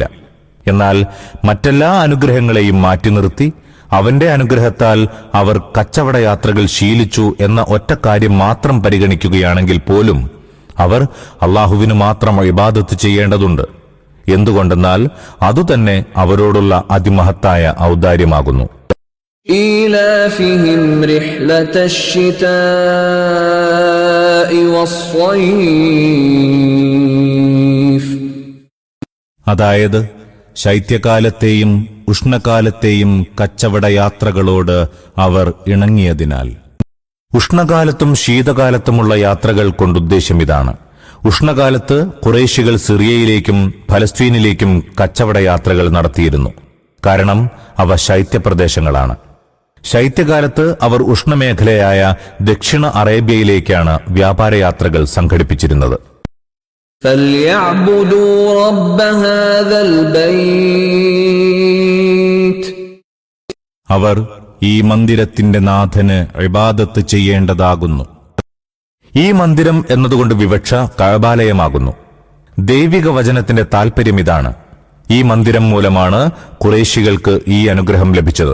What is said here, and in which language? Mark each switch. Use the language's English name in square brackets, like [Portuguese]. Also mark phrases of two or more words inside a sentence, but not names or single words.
[Malayalam] എന്നാൽ മറ്റെല്ലാ അനുഗ്രഹങ്ങളെയും മാറ്റി നിർത്തി അവന്റെ അനുഗ്രഹത്താൽ അവർ കച്ചവടയാത്രകൾ ശീലിച്ചു എന്ന ഒറ്റ കാര്യം മാത്രം പരിഗണിക്കുകയാണെങ്കിൽ പോലും അവർ അള്ളാഹുവിന് മാത്രം ഇബാദത്ത് ചെയ്യേണ്ടതുണ്ട്. എന്തുകൊണ്ടെന്നാൽ അതുതന്നെ അവരോടുള്ള അതിമഹത്തായ ഔദാര്യമാകുന്നു. [Arabic] إيلافهم رحلة الشتاء والصيف. [Malayalam] അതായത് ശൈത്യകാലത്തെയും ഉഷ്ണകാലത്തെയും കച്ചവടയാത്രകളോട് അവർ ഇണങ്ങിയതിനാൽ. ഉഷ്ണകാലത്തും ശീതകാലത്തുമുള്ള യാത്രകൾ കൊണ്ടുദ്ദേശം ഇതാണ്. ഉഷ്ണകാലത്ത് ഖുറൈശികൾ സിറിയയിലേക്കും ഫലസ്തീനിലേക്കും കച്ചവടയാത്രകൾ നടത്തിയിരുന്നു. കാരണം അവ ശൈത്യപ്രദേശങ്ങളാണ്. ശൈത്യകാലത്ത് അവർ ഉഷ്ണമേഖലയായ ദക്ഷിണ അറേബ്യയിലേക്കാണ് വ്യാപാരയാത്രകൾ സംഘടിപ്പിച്ചിരുന്നത്. [Arabic] فَلْيَعْبُدُوا رَبَّ هَذَا الْبَيْتِ. [Malayalam] അവർ ഈ മന്ദിരത്തിന്റെ നാഥന് ഇബാദത്ത് ചെയ്യേണ്ടതാകുന്നു. ഈ മന്ദിരം എന്നതുകൊണ്ട് വിവക്ഷ കഅബാലയമാകുന്നു. ദൈവിക വചനത്തിന്റെ താൽപര്യം ഇതാണ്. ഈ മന്ദിരം മൂലമാണ് ഖുറൈശികൾക്ക് ഈ അനുഗ്രഹം ലഭിച്ചത്.